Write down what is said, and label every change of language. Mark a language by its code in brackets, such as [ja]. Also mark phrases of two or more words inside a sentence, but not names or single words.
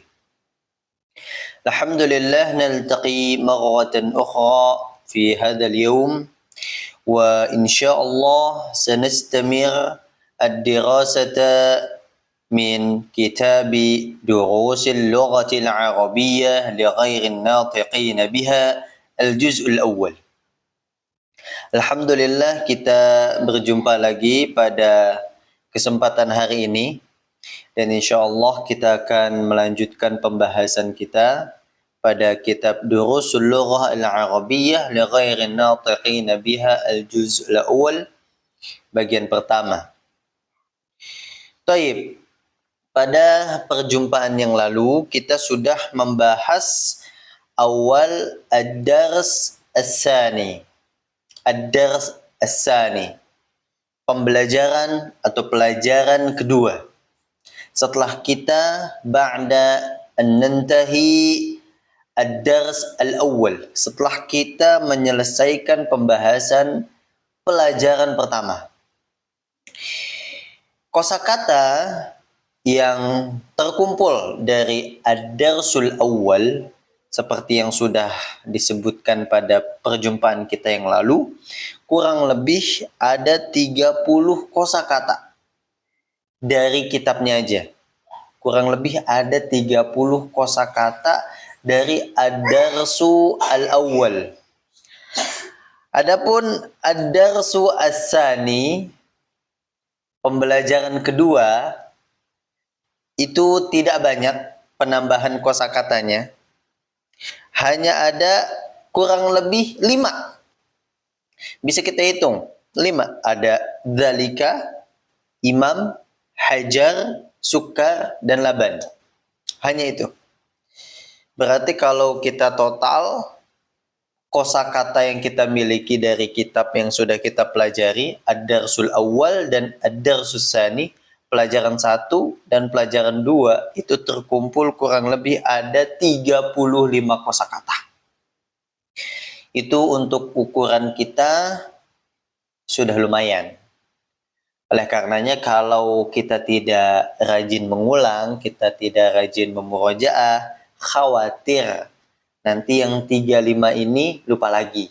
[ar] الحمد لله نلتقي مرة أخرى في هذا اليوم وإن شاء الله سنستمر الدراسة من كتاب دروس اللغة العربية لغير الناطقين بها الجزء الأول. [id] Alhamdulillah kita berjumpa lagi pada kesempatan hari ini dan insya Allah kita akan melanjutkan pembahasan kita pada kitab Durusul Lughah Al-Arabiyyah li ghairin natiqina biha al-juz' al-awwal bagian pertama. Taib. Pada perjumpaan yang lalu kita sudah membahas awal [ar] الدرس الثاني. الدرس الثاني. [id] Pembelajaran atau pelajaran kedua. Setelah kita [ar] بعد أن ننتهي الدرس الأول, [id] setelah kita menyelesaikan pembahasan pelajaran pertama. Kosakata yang terkumpul dari [ar] الدرس الأول [id] seperti yang sudah disebutkan pada perjumpaan kita yang lalu, kurang lebih ada 30 kosakata dari kitabnya aja. Kurang lebih ada 30 kosakata dari [ar] الدرس الأول. Adapun الدرس الثاني, [id] pembelajaran kedua, itu tidak banyak penambahan kosakatanya. Hanya ada kurang lebih 5. Bisa kita hitung. 5. Ada dzalika, imam, hajar, sukar, dan laban. Hanya itu. Berarti kalau kita total kosakata yang kita miliki dari kitab yang sudah kita pelajari, [ar] الدرس الأول [id] dan [ar] الدرس الثاني, [id] pelajaran 1 dan pelajaran 2 itu terkumpul kurang lebih ada 35 kosakata. Itu untuk ukuran kita sudah lumayan. Oleh karenanya kalau kita tidak rajin mengulang, kita tidak rajin memurojaah, khawatir nanti yang 35 ini lupa lagi.